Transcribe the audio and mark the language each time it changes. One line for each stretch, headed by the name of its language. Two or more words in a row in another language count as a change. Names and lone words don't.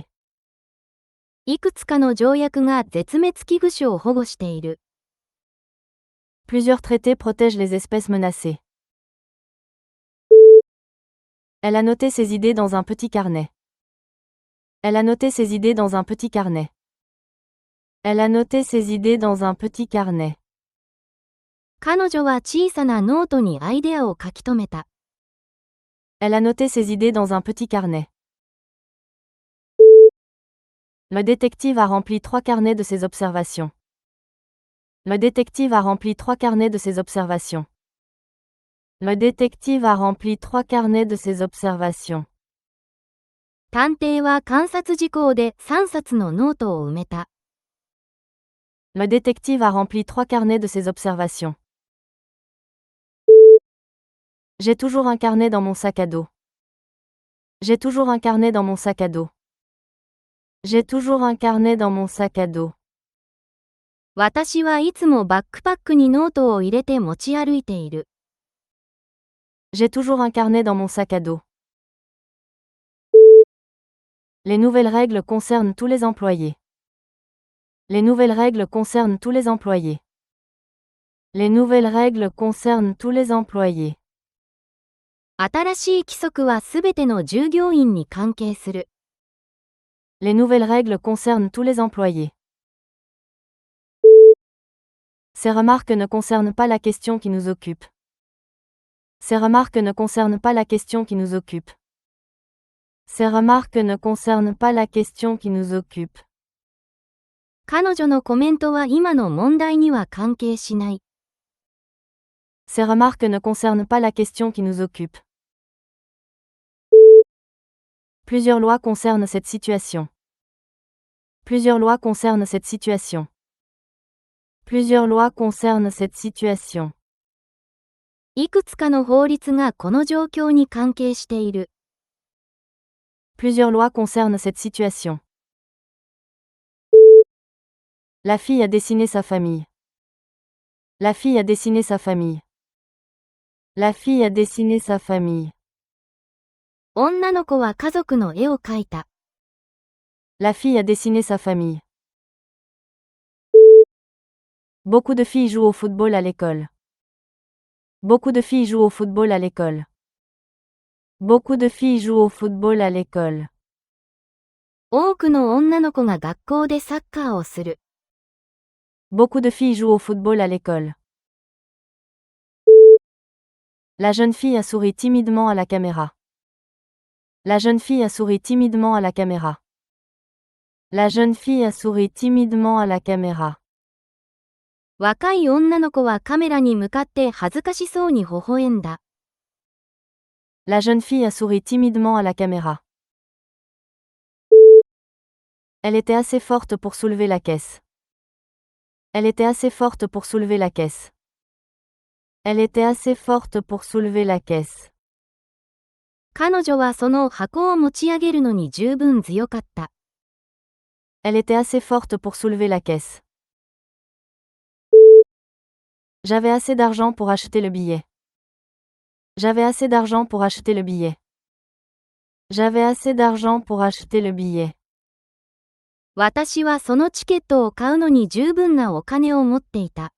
Japanese: いくつかの条約が絶滅危惧種を保護している。
French: Plusieurs traités protègent les espèces menacées. Elle a noté ses idées dans un petit carnet. Elle a noté ses idées dans un petit carnet. Elle a noté ses idées dans un petit carnet.
Japanese: 彼女は小さなノートにアイデアを書き留めた。
French: Elle a noté ses idées dans un petit carnet. Le détective a rempli 3 carnets de ses observations. Le détective a rempli 3 carnets de ses observations. Le détective a rempli 3 carnets de ses observations.
Japanese: 探偵は観察事項で3冊のノートを埋めた。
French: Le détective a rempli 3 carnets de ses observations. J'ai toujours un carnet dans mon sac à dos. J'ai toujours un carnet dans mon sac à dos. J'ai toujours un carnet dans mon sac à dos.
Japanese: 私はいつもバックパックにノートを入れて持ち歩いている。
French: J'ai toujours un carnet dans mon sac à dos. Les nouvelles règles concernent tous les employés. Les nouvelles règles concernent tous les employés. Les nouvelles règles concernent tous les employés.
Japanese: 新しい規則はすべての従業員に関係する。
French: Les nouvelles règles concernent tous les employés. Ces remarques ne concernent pas la question qui nous occupe. Ces remarques ne concernent pas la question qui nous occupe. Ces remarques ne concernent pas la question qui nous occupe.
Japanese: 彼女のコメントは今の問題には関係しない。
French: Ces remarques ne concernent pas la question qui nous occupe. Plusieurs lois concernent cette situation. Plusieurs lois concernent cette situation. Plusieurs lois concernent cette situation.
Japanese: いくつかの法律がこの状況に関係している。
French: Plusieurs lois concernent cette situation. La fille a dessiné sa famille. La fille a dessiné sa famille. La fille a dessiné sa famille.
Japanese: 女の子は家族の絵を描いた。
French: La fille a dessiné sa famille. Beaucoup de filles jouent au football à l'école. Beaucoup de filles jouent au football à l'école. Beaucoup de filles jouent au football à l'école.
Japanese: 多くの女の子が学校でサッカーをする。
French: Beaucoup de filles jouent au football à l'école. La jeune fille a souri timidement à la caméra. La jeune fille a souri timidement à la caméra. La jeune fille a souri timidement à la caméra.
Japanese: 若い女の子はカメラに向かって恥ずかしそうに微笑んだ。
French: La jeune fille a souri timidement à la caméra. Elle était assez forte pour soulever la caisse. Elle était assez forte pour soulever la caisse. Elle était assez forte pour soulever la caisse.
Japanese: 彼女はその箱を持ち上げるのに十分強かった。
French: Elle était assez forte pour soulever la caisse. J'avais assez d'argent pour acheter le billet. J'avais assez d'argent pour acheter le billet. J'avais assez d'argent pour acheter le billet.
Japanese: 私はそのチケットを買うのに十分なお金を持っていた。